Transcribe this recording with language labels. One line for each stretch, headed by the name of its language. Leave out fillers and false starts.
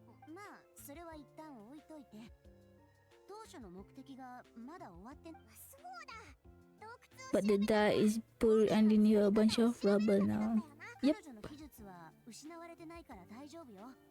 Japanese: まあそれは一旦置いといて、当初の目的がまだ終わってそうだ。
English: But the die is buried underneath a bunch of rubble now. Yep.
Japanese: 彼女の技術は失われてないから大丈夫よ。